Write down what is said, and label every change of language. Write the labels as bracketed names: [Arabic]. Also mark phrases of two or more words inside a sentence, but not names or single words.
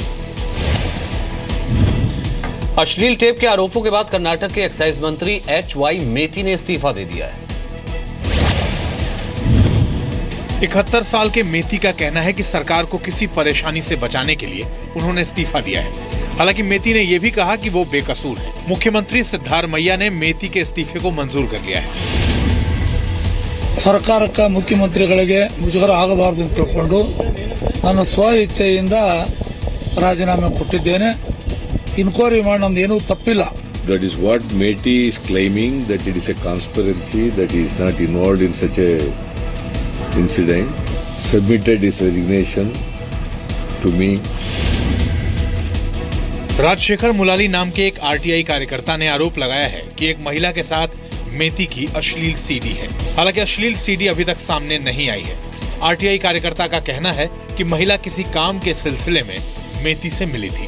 [Hindi] अश्लील टेप के आरोपों के बाद कर्नाटक के एक्साइज मंत्री HY मेथी ने इस्तीफा दे दिया है। 71 साल के मेथी का कहना है कि सरकार को किसी परेशानी से बचाने के लिए उन्होंने इस्तीफा दिया है। हालांकि मेथी ने यह भी कहा कि वो बेकसूर है। मुख्यमंत्री सिद्धारमैया ने मेथी के इस्तीफे को मंजूर कर लिया है। [Kannada] ಸರ್ಕಾರ ಮುಖ್ಯಮಂತ್ರಿಗಳಿಗೆ ಮುಜುಗರ ಆಗಬಾರದು ಅಂತ ತಿಳ್ಕೊಂಡು ನಾನು ಸ್ವ ಇಚ್ಛೆಯಿಂದ ರಾಜೀನಾಮೆ ಕೊಟ್ಟಿದ್ದೇನೆ. ಇನ್ಕ್ವೈರಿ ಮಾಡಿ ನಮ್ದು ಏನೂ ತಪ್ಪಿಲ್ಲ. [English] That is what Meti is claiming, that it is a conspiracy, that he is not involved in such a incident. Submitted his resignation to me. [Hindi] राजशेखर मुलाली नाम के एक RTI कार्यकर्ता ने आरोप लगाया है कि एक महिला के साथ मेथी की अश्लील सीडी है। हालांकि अश्लील सीडी अभी तक सामने नहीं आई है। RTI कार्यकर्ता का कहना है कि महिला किसी काम के सिलसिले में मेथी से मिली थी।